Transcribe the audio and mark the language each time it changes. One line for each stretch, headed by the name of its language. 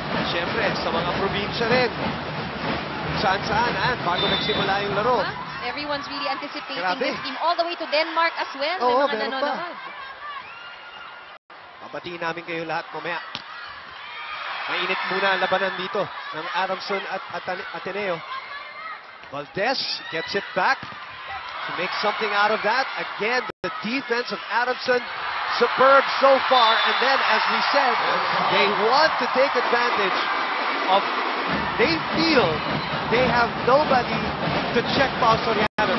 Filipino: Siyempre, sa mga probinsya rin. Saan-saan, bago nagsimula yung laro.
English: Everyone's really anticipating
Filipino: Grabe.
English: this game all the way to Denmark as well.
Filipino: Oo, May mga meron pa. nanonood. Babatiin namin kayo lahat mamaya. Mainit muna ang labanan dito ng Adamson at Ateneo.
English: Valdez gets it back to make something out of that. Again, the defense of Adamson, superb so far. And then, as we said, they want to take advantage of, they feel they have nobody to check Pao Soriano.